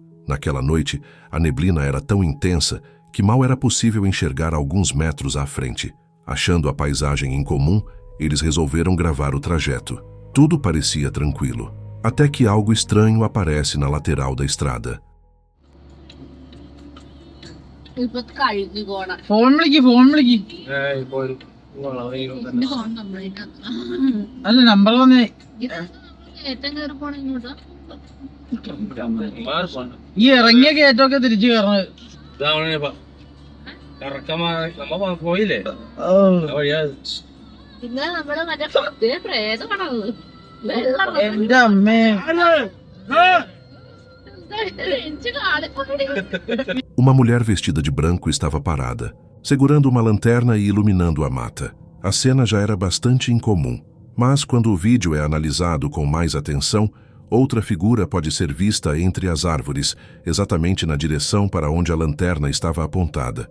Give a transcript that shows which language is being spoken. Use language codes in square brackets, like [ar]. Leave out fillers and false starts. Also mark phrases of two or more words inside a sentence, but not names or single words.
[pt] Naquela noite, a neblina era tão intensa que mal era possível enxergar alguns metros à frente. Achando a paisagem incomum, eles resolveram gravar o trajeto. Tudo parecia tranquilo, até que algo estranho aparece na lateral da estrada. [ml] ഫോൺ വിളിക്ക് അല്ല നമ്പർ വന്നേ ഈ ഇറങ്ങിയ കയറ്റമൊക്കെ തിരിച്ചു കയറണത് പോയില്ലേ എന്റെ അമ്മേ. [pt] Uma mulher vestida de branco estava parada, segurando uma lanterna e iluminando a mata. A cena já era bastante incomum, mas quando o vídeo é analisado com mais atenção, outra figura pode ser vista entre as árvores, exatamente na direção para onde a lanterna estava apontada.